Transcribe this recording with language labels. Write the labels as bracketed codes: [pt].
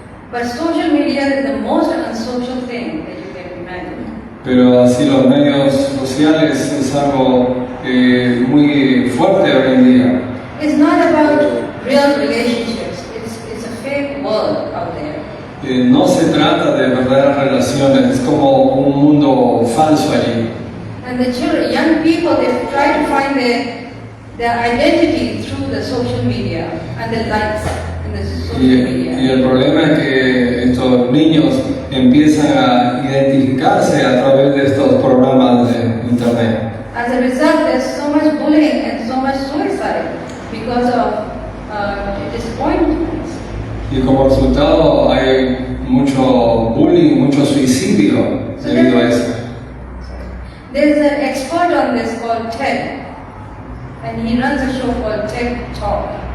[en] But social media is the most unsocial thing that you can imagine. [es] Pero así los medios sociales es algo muy fuerte hoy en día. [en] It's not about real relationships. It's a fake world out there. [es] No se trata de verdaderas relaciones, es como un mundo falso allí. [en] And the children, young people, they try to find their identity through the social media and the likes in the social media. [es] Y el problema es que estos niños empiezan a identificarse a través de estos programas de internet. [en] As a result, there's so much bullying and so much suicide because of disappointments. [es] Y como resultado hay mucho bullying, mucho suicidio debido a eso. [en] There's an expert on this called Ted, and he runs a show called TED Talk.